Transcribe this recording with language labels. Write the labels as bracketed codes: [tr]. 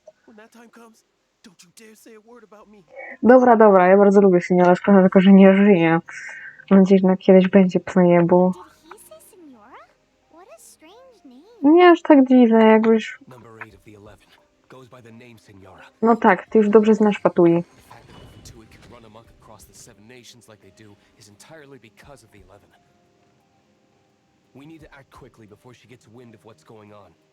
[en] When that time comes, don't you dare say a word about me. [pl] Dobra, ja bardzo lubię Signora, szkoda tylko, że nie żyje. Mam nadzieję, że kiedyś będzie playable. [en] Did he say Signora? What a strange name. [pl] Nie aż tak dziwne, jakbyś... [en] Number 8 of the 11 goes by the name Signora. [pl] No tak, ty już dobrze znasz Fatui. [en] The fact that the Fatui can run amok across the seven nations like they do is entirely because of the 11. We need to act quickly before she gets wind of what's going on.